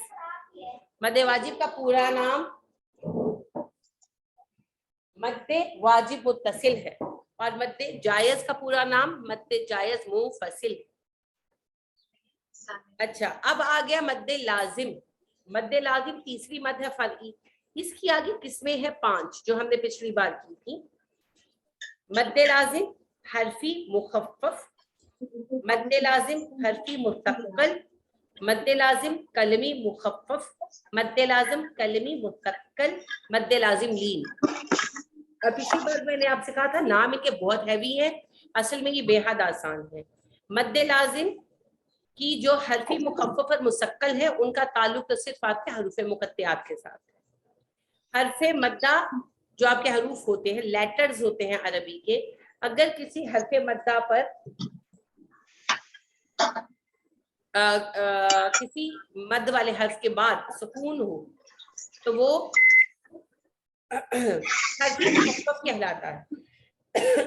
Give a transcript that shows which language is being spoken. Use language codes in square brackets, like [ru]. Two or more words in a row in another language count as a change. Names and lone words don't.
[ur] مد واجب کا پورا نام مد واجب متصل ہے، اور مد جائز کا پورا نام مد جائز منفصل. اچھا اب آ گیا مد لازم. مد لازم تیسری مد ہے فرعی، اس کی آگے قسمیں ہیں 5 جو ہم نے پچھلی بار کی تھی. مد لازم حرفی مخفف، مد لازم حرفی مثقل، مد لازم کلمی مخفف، مد لازم کلمی مثقل، مد لازم لین. اور پچھلی بار میں نے آپ سے کہا تھا نام کے بہت ہیوی ہے، اصل میں یہ بے حد آسان ہے. مد لازم کی جو حرفی مخفف اور مثقل ہے ان کا تعلق تو صرف آپ کے حروف مقطعات کے ساتھ ہے. حرف مدہ جو آپ کے حروف ہوتے ہیں، لیٹرز ہوتے ہیں عربی کے، اگر کسی حرف مدہ پر کسی مد والے حرف کے بعد سکون ہو تو وہ حرف مخفف کہلاتا ہے.